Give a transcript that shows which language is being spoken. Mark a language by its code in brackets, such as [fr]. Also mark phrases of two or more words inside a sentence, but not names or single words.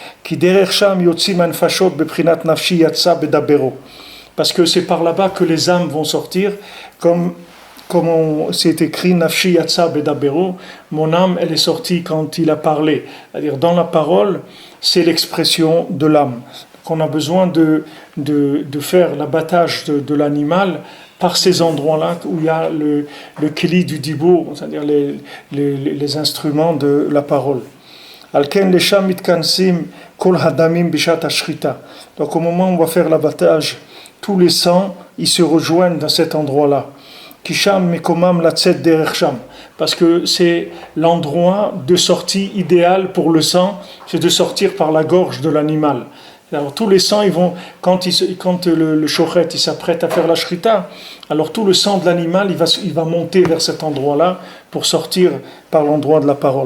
[fr] Parce que c'est par là-bas que les âmes vont sortir, comme c'est écrit, [he] נפשי יצאה בדברו, [fr] mon âme, elle est sortie quand il a parlé. C'est-à-dire, dans la parole, c'est l'expression de l'âme. Donc, on a besoin de faire l'abattage de l'animal par ces endroits-là où il y a le keli du dibour, c'est-à-dire les instruments de la parole. [he] לכן לשם מתכנסים כל הדמים בשעת השחיטה. [fr] Donc, au moment où on va faire l'abattage, tous les sangs, ils se rejoignent dans cet endroit-là. [he] כי שם מקומם לצאת דרך שם, [fr] parce que c'est l'endroit de sortie idéal pour le sang, c'est de sortir par la gorge de l'animal. Alors tous les sangs, ils vont, quand le shochet il s'apprête à faire la shrita, alors tout le sang de l'animal il va monter vers cet endroit-là pour sortir par l'endroit de la parole.